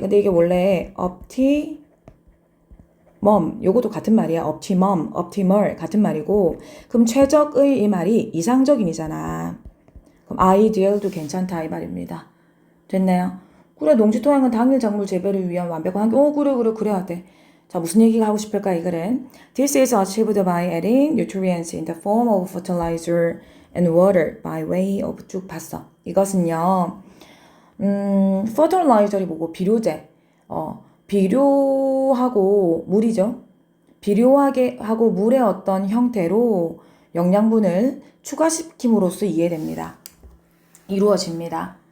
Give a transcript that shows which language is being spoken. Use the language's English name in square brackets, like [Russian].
[Korean] 근데 이게 원래 optimum 요것도 같은 말이야. optimal 같은 말이고. 그럼 최적의 이 말이 이상적인이잖아. 그럼 ideal도 괜찮다 이 말입니다. 됐나요? 그래, 농지 토양은 당일 작물 재배를 위한 완벽한 환경. 그래 그래야 돼. 자, 무슨 얘기가 하고 싶을까 이거는. [English] This is achieved by adding nutrients in the form of fertilizer and water by way of [Korean] 쭉 봤어. 이것은요. fertilizer이 뭐고 비료제. 비료하고 물이죠. 비료하게 하고 물의 어떤 형태로 영양분을 추가시킴으로써 이해됩니다. 이루어집니다.